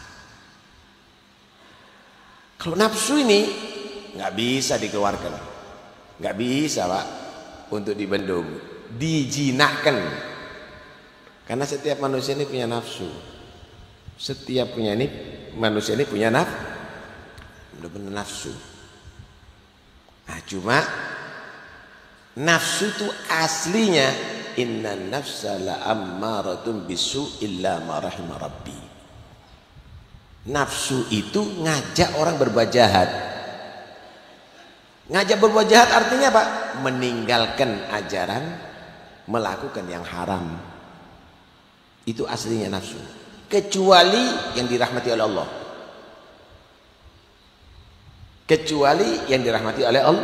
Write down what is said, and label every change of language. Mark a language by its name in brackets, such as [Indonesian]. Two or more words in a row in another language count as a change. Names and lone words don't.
[Indonesian] Kalau nafsu ini nggak bisa dikeluarkan, nggak bisa Pak untuk dibendung, dijinakkan. Karena setiap manusia ini punya nafsu, setiap manusia ini punya benar-benar nafsu. Nah cuma nafsu itu aslinya [Arabic] إن النفس لأمارة بالسوء إلا ما رحم ربي. [Indonesian] Nafsu itu ngajak orang berbuat jahat. Ngajak berbuat jahat artinya apa? Meninggalkan ajaran, melakukan yang haram. Itu aslinya nafsu. Kecuali yang dirahmati oleh Allah. Kecuali yang dirahmati oleh Allah.